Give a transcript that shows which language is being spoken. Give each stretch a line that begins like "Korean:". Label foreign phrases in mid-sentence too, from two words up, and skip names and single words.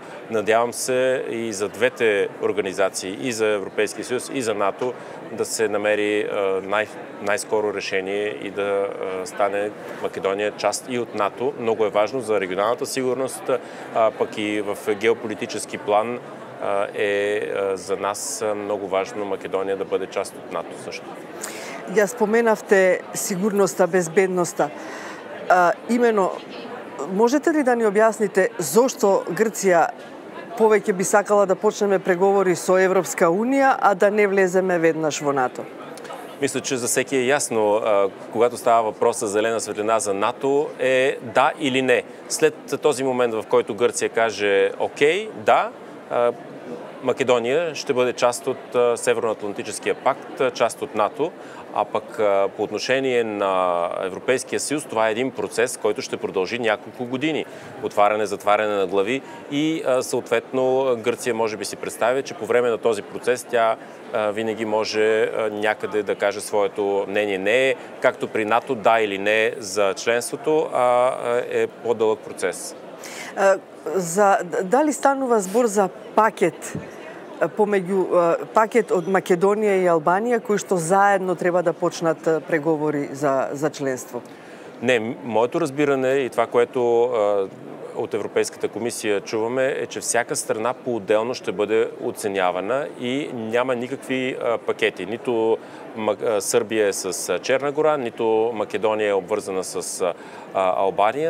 Bulgarian: Надявам се и за двете организации, и за Европейския съюз, и за НАТО, да се намери най-скоро решение и да стане Македония част и от НАТО. Много е важно за регионалната сигурност, пък и в геополитически план е за нас много важно Македония да бъде част от НАТО също.
Macedonian: Ја споменавте сигурноста, безбедноста. Имено, можете ли да ни објасните зошто Грција повеќе би сакала да почнеме преговори со Европска Унија, а да не влеземе веднаш во НАТО?
Bulgarian: Мисля, че за всеки е ясно, когато става въпрос за зелена светлина за НАТО, е да или не. След този момент, в който Гърция каже окей, да, Македония ще бъде част от Северноатлантическия пакт, част от НАТО, а пък по отношение на Европейския съюз това е един процес, който ще продължи няколко години. Отваряне, затваряне на глави и съответно Гърция може би си представя, че по време на този процес тя винаги може някъде да каже своето мнение. Не е както при НАТО да или не за членството, а е по-дълъг процес.
Macedonian: Дали станува збор за пакет пакет од Македонија и Албанија, кои што заедно треба да почнат преговори за членство?
Bulgarian: Не, моето разбиране и това, което от Европейската комисия чуваме, е, че всяка страна по-отделно ще бъде оценявана и няма никакви пакети. Нито Сърбия е с Черна гора, нито Македония е обвързана с Албания.